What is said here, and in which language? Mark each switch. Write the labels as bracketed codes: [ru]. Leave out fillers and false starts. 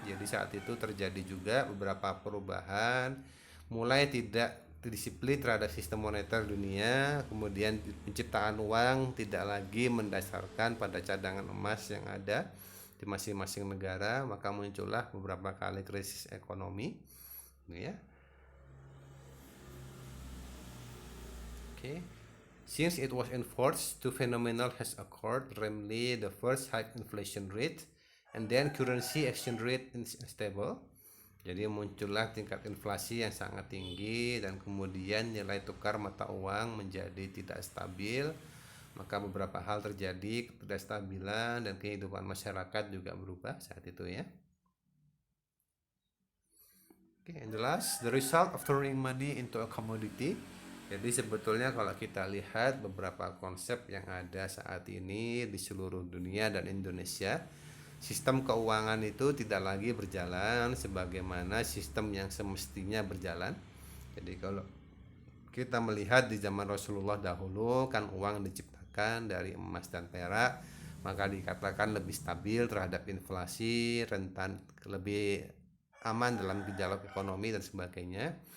[id] Jadi saat itu terjadi juga beberapa perubahan, mulai tidak disiplin terhadap sistem moneter dunia, kemudian penciptaan uang tidak lagi mendasarkan pada cadangan emas yang ada di masing-masing negara, maka muncullah beberapa kali krisis ekonomi ya. [en] Okay. Since it was enforced, two phenomena has occurred, namely the first high inflation rate and then currency exchange rate is unstable. [id] Jadi muncullah tingkat inflasi yang sangat tinggi dan kemudian nilai tukar mata uang menjadi tidak stabil. Maka beberapa hal terjadi, ketidakstabilan dan kehidupan masyarakat juga berubah saat itu ya. [en] Okay, and the last, the result of turning money into a commodity. [id] Jadi sebetulnya kalau kita lihat beberapa konsep yang ada saat ini di seluruh dunia dan Indonesia, sistem keuangan itu tidak lagi berjalan sebagaimana sistem yang semestinya berjalan. Jadi kalau kita melihat di zaman Rasulullah dahulu kan uang diciptakan dari emas dan perak, maka dikatakan lebih stabil terhadap inflasi, rentan, lebih aman dalam gejolak ekonomi dan sebagainya.